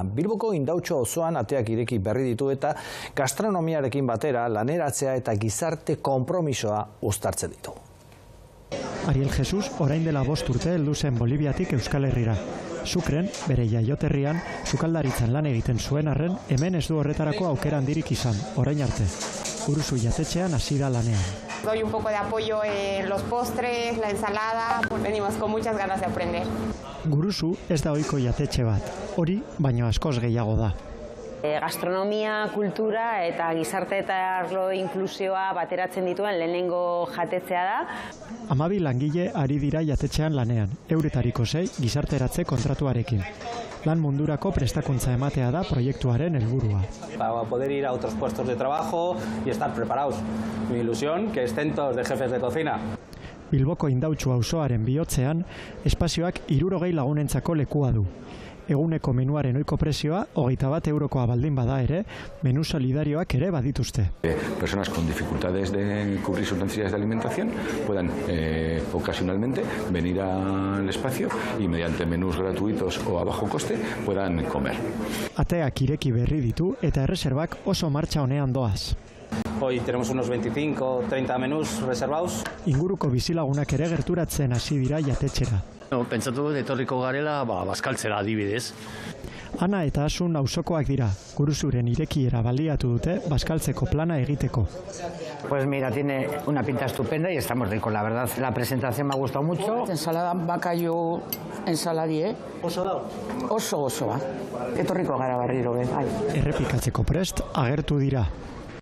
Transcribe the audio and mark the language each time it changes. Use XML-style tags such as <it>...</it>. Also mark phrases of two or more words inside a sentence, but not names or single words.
<eu>Bilboko Indautxo auzoan ateak ireki berri ditu eta gastronomiarekin batera laneratzea eta gizarte konpromisoa uztartzen ditu. Ariel Jesus orain dela 5 urte heldu zen Boliviatik Euskal Herrira. Sukren, bere jaioterrian, sukaldaritzan lan egiten zuen arren, hemen ez du horretarako aukera handirik izan, orain arte. Guruzu jatetxean hasi da lanean.</eu> <es>Doy un poco de apoyo en los postres, la ensalada. Venimos con muchas ganas de aprender.</es> <eu>Guruzu ez da ohiko jatetxe bat, hori baino askoz gehiago da. Gastronomia, kultura eta gizarte eta arlo inklusioa bateratzen dituen lehenengo jatetzea da. 12 langile ari dira jatetxean lanean, euretariko 6 gizarteratze kontratuarekin. Lan mundurako prestakuntza ematea da proiektuaren helburua.</eu> <es>Para poder ir a otros puestos de trabajo y estar preparados. Mi ilusión, que estén todos de jefes de cocina.</es> <eu>Bilboko Indautxu auzoaren bihotzean, espazioak 60 lagunentzako lekua du. Eguneko menuaren ohiko prezioa 21 eurokoa baldin bada ere, menu solidarioak ere badituzte.</eu> <es>Personas con dificultades de cubrir sus necesidades de alimentación puedan ocasionalmente venir al espacio y mediante menús gratuitos o a bajo coste puedan comer.</es> <eu>Ateak ireki berri ditu eta erreserbak oso martxa honean doaz.</eu> <es>Hoy tenemos unos 25 o 30 menús reservados.</es> <eu>Inguruko bizilagunak ere gerturatzen hasi dira jatetxera. Pentsatu dut etorriko garela bazkaltzera adibidez. Ana eta Asun auzokoak dira. Guruzuren irekiera baliatu dute bazkaltzeko plana egiteko.</eu> <es>Pues mira, tiene una pinta estupenda y estamos ricos, la verdad. La presentación me ha gustado mucho.</es> <eu>Ensalada bakaio ensaladie. Oso da? Oso, ba. Etorriko gara berriro, bai. Errepikatzeko prest agertu dira.</eu>